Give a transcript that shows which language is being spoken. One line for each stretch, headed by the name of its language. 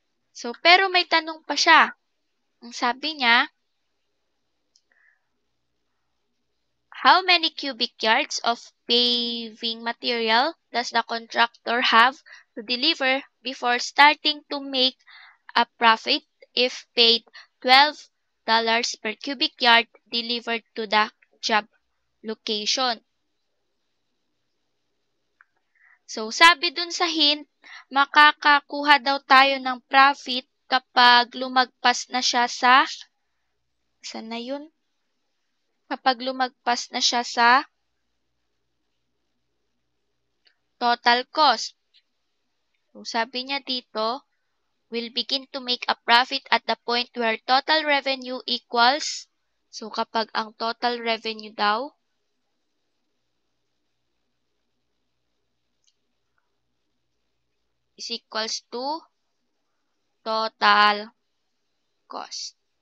Filipino: So, pero may tanong pa siya. Ang sabi niya,
English: how many cubic yards of paving material does the contractor have to deliver before starting to make a profit if paid $12 per cubic yard delivered to the job location.
Filipino: So, sabi dun sa hint, makakakuha daw tayo ng profit kapag lumagpas na siya sa, saan na yun? Kapag lumagpas na siya sa total cost. So, sabi niya dito,
English: will begin to make a profit at the point where total revenue equals, so
Filipino: kapag ang total revenue daw
English: is equals to total cost.